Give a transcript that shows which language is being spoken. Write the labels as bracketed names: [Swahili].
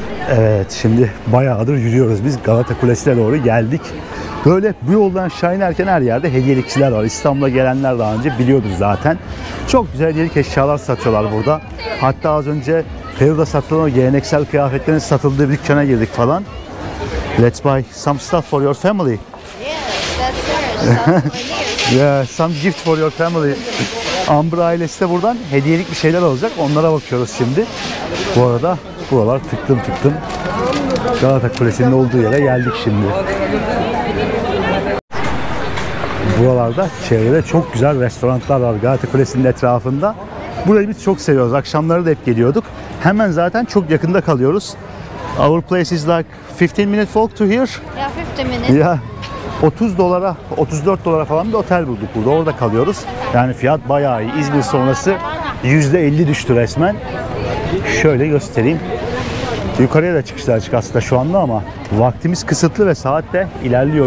[Turkish] Evet, şimdi bayağıdır yürüyoruz biz. Galata Kulesi'ne doğru geldik. Böyle bu yoldan aşağı inerken her yerde hediyelikçiler var. İstanbul'a gelenler daha önce biliyordur zaten. Çok güzel hediyelik eşyalar satıyorlar burada. Hatta az önce Peru'da satılan o geleneksel kıyafetlerin satıldığı bir dükkana girdik falan. [English] Let's buy some stuff for your family. Yes, that's yours. Yeah, some gift for your family. [Turkish] Amber ailesi de buradan hediyelik bir şeyler alacak. Onlara bakıyoruz şimdi. Bu arada buralar tıktım tıktım. Galata Kulesi'nin olduğu yere geldik şimdi. Buralarda çevrede çok güzel restoranlar var Galata Kulesi'nin etrafında. Burayı biz çok seviyoruz. Akşamları da hep geliyorduk. Hemen zaten çok yakında kalıyoruz. [English] Our place is like 15 minute walk to here. Yeah, 50 minutes. [Turkish] Ya 30 dolara, 34 dolara falan bir otel bulduk burada. Orada kalıyoruz. Yani fiyat bayağı iyi. İzmir sonrası %50 düştü resmen. Şöyle göstereyim. Yukarıya da çıkışlar açık aslında şu anda ama vaktimiz kısıtlı ve saat de ilerliyor.